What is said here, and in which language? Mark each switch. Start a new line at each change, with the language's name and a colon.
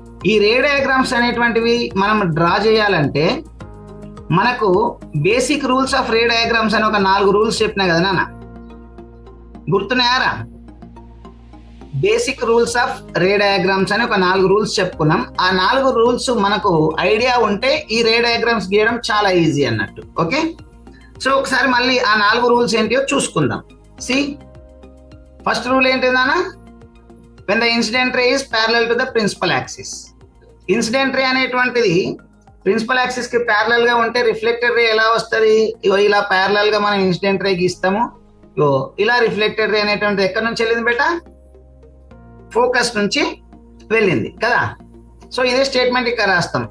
Telugu: ఈ రే డయాగ్రామ్స్ అనేటువంటివి మనం డ్రా చేయాలంటే మనకు basic rules of ray diagrams అని ఒక 4 రూల్స్ చెప్పినా కదా నాన్న, గుర్తున్నాయారా? Basic rules of ray diagrams అని ఒక 4 రూల్స్ చెప్పుకున్నాం. ఆ 4 రూల్స్ మనకు ఐడియా ఉంటే ఈ రే డయాగ్రామ్స్ గీయడం చాలా ఈజీ అన్నట్టు. ఓకే, సో ఒకసారి మళ్ళీ ఆ 4 రూల్స్ ఏంటియో చూసుకుందాం. సి, ఫస్ట్ రూల్ ఏంటి నాన్న?
English: when the incident ray is parallel to the principal axis.
Telugu: Incident ray అనేటువంటిది ప్రిన్సిపల్ యాక్సిస్ కి ప్యారలల్ గా ఉంటే రిఫ్లెక్టెడ్ రే ఎలా వస్తుంది? ఇలా ప్యారలల్ గా మనం ఇన్సిడెంట్ రే గీస్తాము. ఇలా రిఫ్లెక్టెడ్ రే అనేటువంటిది ఎక్కడి నుంచి వెళ్ళింది బేటా? ఫోకస్ నుంచి వెళ్ళింది కదా. సో ఇదే స్టేట్మెంట్ ఇక్కడ రాస్తాం.